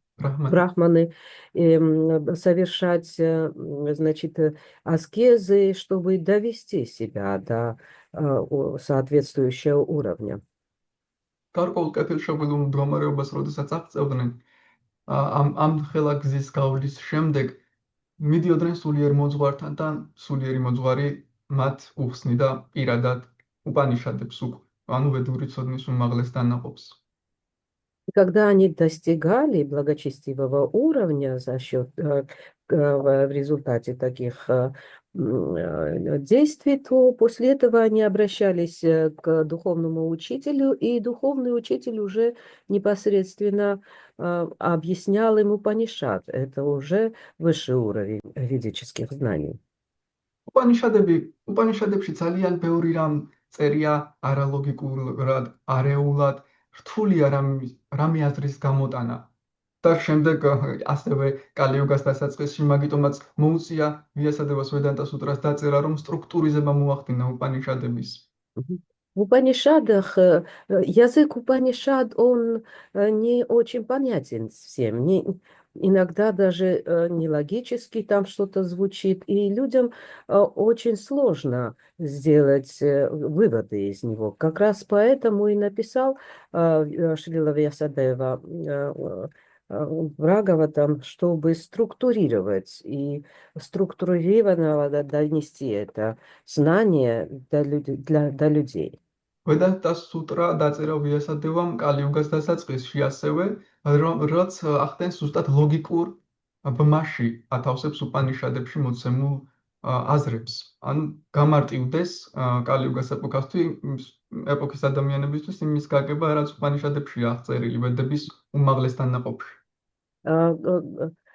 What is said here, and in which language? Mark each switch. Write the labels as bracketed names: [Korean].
[Russian] Брахманы, совершать, значит, аскезы, чтобы довести себя до соответствующего уровня. [Georgian] გარკვეულ კეთილშობილურ მდგომარეობას, როდესაც აღწევდნენ, ამ ხელა გზის გავლის შემდეგ მიდიოდნენ სულიერ მოძღვართან და სულიერი მოძღვარი მათ უხსნიდა პირადად უპანიშადებს უკვე, ანუ ვედური ცოდნის უმაღლეს დანაყოფს. [Russian] Когда они достигали благочестивого уровня за счет в результате таких действий, то после этого они обращались к духовному учителю, и духовный учитель уже непосредственно объяснял им Упанишад. Это уже высший уровень ведических знаний. [Georgian] უპანიშადებში ძალიან ბევრი რამ წერია არალოგიკურად, არეულად, რთულია რამე აზრის გამოტანა. და შემდეგ ასევე კალიუგას დასაწყისში მაგიტომაც მოუწია ვიასადევას ვედანტა სუტრას დაწერა, რომ სტრუქტურიზება მოახდინა უპანიშადების. [Russian] В Упанишадах, язык Упанишад, он не очень понятен всем. Иногда даже нелогически там что-то звучит, и людям очень сложно сделать выводы из него. Как раз поэтому и написал Шрила Вьясадева Бхагаватам, чтобы структурировать и структурированно донести это знание до людей. [Georgian] ვედანტა სუტრა დაწერა ვიასადევამ კალიუგას დასაწყისში, ასევე რაც ახდენს ზუსტად ლოგიკურ ბმაში ათავსებს უპანიშადებში მოცემულ აზრებს. ან გამარტივდეს კალიუგას ეპოქის ადამიანებისთვის იმის გაგება, რაც უპანიშადებში აღწერილი ვედების უმაღლეს დანაყოფში.